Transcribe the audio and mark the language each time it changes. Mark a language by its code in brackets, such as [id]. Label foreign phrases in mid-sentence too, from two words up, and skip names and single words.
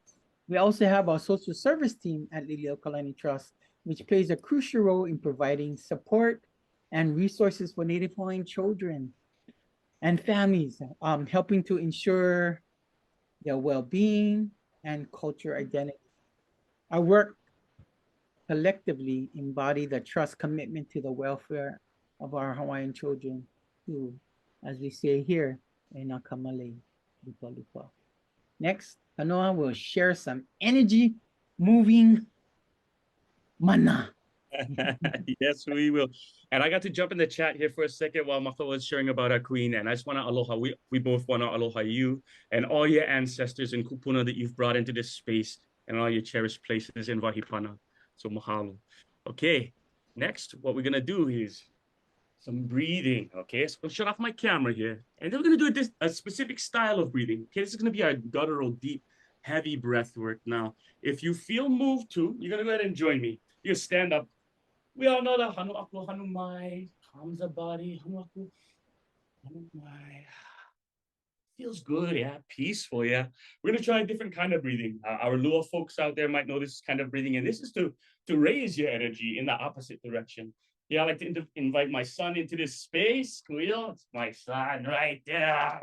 [en] We also have our social service team at Liliʻuokalani Trust, which plays a crucial role in providing support and resources for Native Hawaiian children and families, helping to ensure their well-being and culture identity. Our work collectively embody the trust commitment to the welfare of our Hawaiian children who, as we say here, [haw] e nā kamale lupa lupa. [en] Next, Kanoa will share some energy moving mana. Yes, we will. And I got to jump in the chat here for a second while Maka was sharing about our queen. And I just want to aloha. We both want to aloha you and all your ancestors and kupuna that you've brought into this space and all your cherished places in Wahipana. So mahalo. Okay, next, what we're going to do is some breathing. Okay, so I'll shut off my camera here. And then we're going to do a specific style of breathing. Okay, this is going to be our guttural, deep, heavy breath work. Now, if you feel moved to, you're going to go ahead and join me. You stand up. We all know that [haw] hanu aku, hanu mai, [en] calms the body. [haw] Hanu aku, hanu mai. [en] Feels good, yeah, peaceful, yeah. We're gonna try a different kind of breathing. Our Lua folks out there might know this kind of breathing, and this is to raise your energy in the opposite direction. Yeah, I like to invite my son into this space. Kuil, it's my son right there.